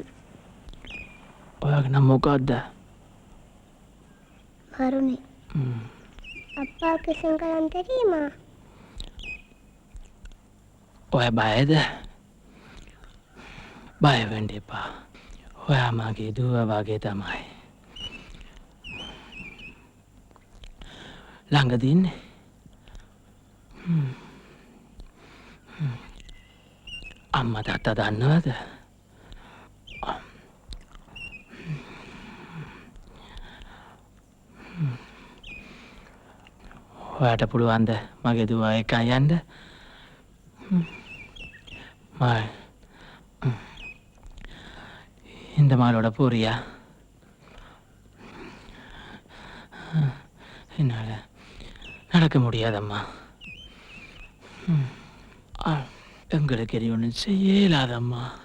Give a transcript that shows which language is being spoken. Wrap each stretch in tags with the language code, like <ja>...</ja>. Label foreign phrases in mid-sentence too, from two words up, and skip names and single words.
<si>ඔයාගේ නම මොකක්ද?</si> <ta>வருணி. அப்பாவுக்கு சிங்களம் தெரியுமா?</ta> <si>ඔය බයද? බය වෙන්න එපා. ඔයා මගේ දුව වගේ තමයි. ළඟදී ඉන්නේ. අම්මා තාත්තා දන්නවද? ඔයාට පුළුවන්ද මගේ දුව එක්ක යන්න?</si> <ta>இந்த மாலோட போறியா? என்னால் நடக்க முடியாதம்மா. எங்களுக்கு எது ஒன்றும் செய்ய இயலாதம்மா.</ta>